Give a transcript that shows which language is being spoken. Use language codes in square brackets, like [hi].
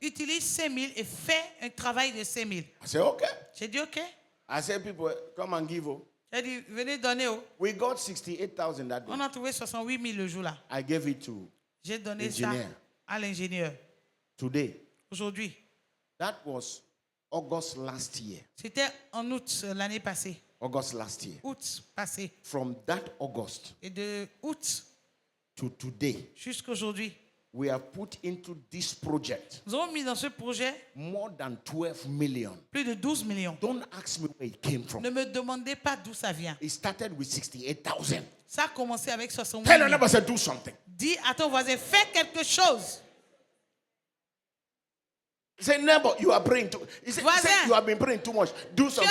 [fr] Utilise 5 000 et fais un travail de 5 000. [en] I said, okay. [fr] J'ai dit, OK. [en] I said, people, come and give. Oh. [fr] J'ai dit, venez donner. Oh. [en] We got 68,000 that day. [fr] On a trouvé 68 000 le jour là. [en] I gave it to [fr] J'ai donné Ingénieur. ça à l'ingénieur. [en] today. [fr] Aujourd'hui. [en] That was August last year. [fr] C'était en août l'année passée. [en] August last year. [fr] Août passé. [en] From that August [fr] Et de août [en] to today, [fr] jusqu'à aujourd'hui, [en] we have put into this project [fr] nous avons mis dans ce projet [en] more than 12 million. [fr] plus de 12 millions. [en] Don't ask me where it came from. [fr] Ne me demandez pas d'où ça vient. [en] It started with 68,000. [fr] Ça a commencé avec 68 [en] Tell your [fr] 000. [en] neighbor, say, do something. [fr] Dis à ton voisin, fais quelque chose. [en] Say, neighbor, you are praying too. He said, [fr] Voisin. [en] you have been praying too much. Do something.